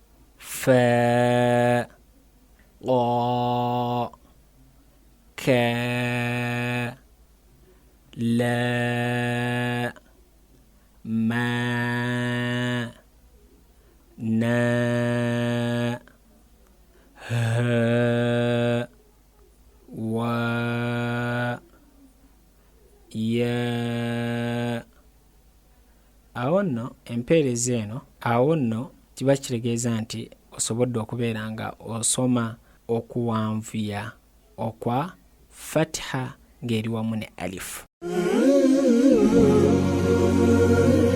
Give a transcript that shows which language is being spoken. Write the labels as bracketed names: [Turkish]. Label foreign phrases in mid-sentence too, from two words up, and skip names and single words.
[Arabic] فَ، قَ، كَ، لَ، مَ، نَ، هَ، وَ، يَ. [Ganda] Awo nno empeerezi eno, awo nno kiba kitegeeza nti osobodde okubeera nga osoma okuwanvuya okwa fatha ng'eri wamu ne alifu.